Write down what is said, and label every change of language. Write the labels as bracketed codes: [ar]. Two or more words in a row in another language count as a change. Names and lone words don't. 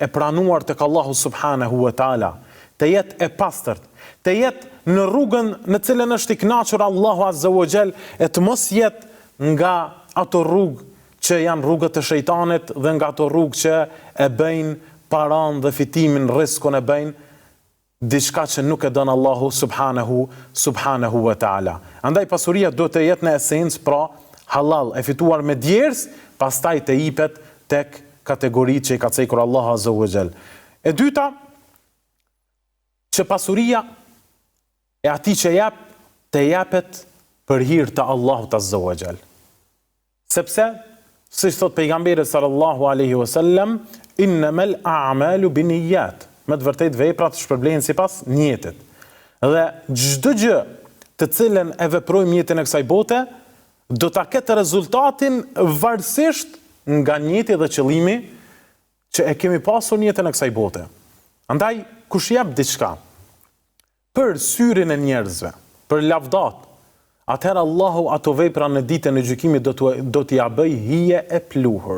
[sq] pranuar tek Allahu [ar] سبحانه وتعالى, [sq] të jetë e pastërt, të jetë në rrugën në cilën është i kënaqur Allahu [ar] عز وجل, [sq] e të mos jetë nga ato rrugë që janë rrugët e shejtanit dhe nga ato rrugë që e bëjnë paran dhe fitimin, riskun e bëjnë diçka që nuk e don Allahu [ar] سبحانه وتعالى. [sq] Andaj pasuria duhet të jetë në esencë pra halal, e fituar me djers, pastaj të jipet tek kategoritë që i ka cekur Allahu [ar] عز وجل. [sq] E dyta, që pasuria e atij që jep të jepet për hir të Allahut [ar] عز وجل. [sq] Sepse si thot pejgamberi [ar] صلى الله عليه وسلم، إنما الأعمال بالنيات. [sq] Me të vërtet veprat shpërblehen sipas niyetit. Dhe çdo gjë të cilën e veprojmë jetën e kësaj bote, do ta ketë rezultatin varësisht nga niyeti dhe qëllimi që e kemi pasur në jetën e kësaj bote. Andaj, kush jep diçka për syrin e njerëzve, për lavdat, atëherë Allahu ato vepra në ditën e gjykimit do t'i bëj hije e pluhur.